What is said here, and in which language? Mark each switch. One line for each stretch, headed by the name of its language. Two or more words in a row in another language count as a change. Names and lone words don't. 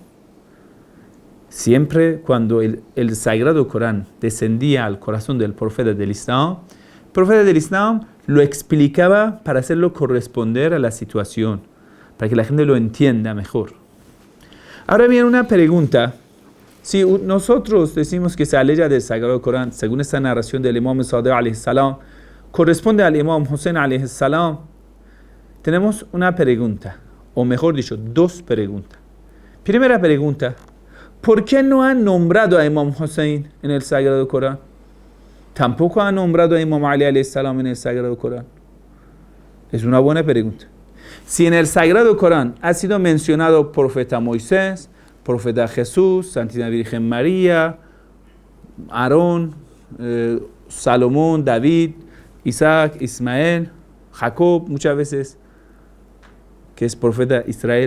Spanish: Siempre cuando el Sagrado Corán descendía al corazón del profeta del Islam, el profeta del Islam lo explicaba para hacerlo corresponder a la situación. para que la gente lo entienda mejor. Ahora bien, una pregunta. Si nosotros decimos que se aleja del Sagrado Corán, según esta narración del Imam Sadiq
Arabic: عليه السلام,
Spanish: corresponde al Imam Hussein
Arabic: عليه السلام,
Spanish: tenemos una pregunta, o mejor dicho, dos preguntas. Primera pregunta, ¿por qué no han nombrado a Imam Hussein en el Sagrado Corán? Tampoco han nombrado a Imam Ali
Arabic: عليه السلام
Spanish: en el Sagrado Corán. Es una buena pregunta. Si en el Sagrado Corán ha sido mencionado profeta Moisés, profeta Jesús, Santísima Virgen María, Aarón, Salomón, David, Isaac, Ismael, Jacob, muchas veces, que es profeta Israel.